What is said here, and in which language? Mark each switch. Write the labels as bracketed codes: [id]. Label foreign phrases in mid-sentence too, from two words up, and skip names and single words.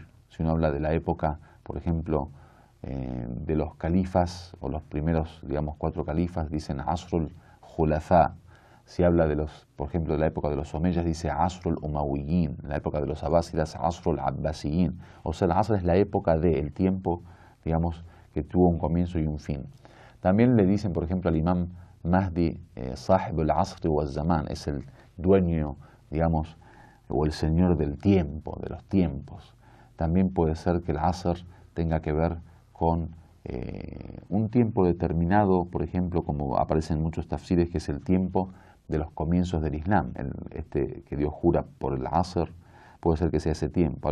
[es] Si uno habla de la época, por ejemplo, de los califas o los primeros, digamos, 4 califas, dicen [ar] عصر الخلفاء. [es] Si habla de por ejemplo, de la época de los omeyas, dice [ar] عصر الأمويين. [es] La época de los abásidas, [ar] عصر العباسيين. [es] O sea, el Asr es la época el tiempo, digamos, que tuvo un comienzo y un fin. También le dicen, por ejemplo, al imam Mahdi, [ar] صاحب العصر والزمان, [es] es el dueño, digamos, o el señor del tiempo, de los tiempos. También puede ser que el Asr tenga que ver con un tiempo determinado, por ejemplo, como aparece en muchos tafsires, que es el tiempo de los comienzos del Islam, que Dios jura por el Asr, puede ser que sea ese tiempo.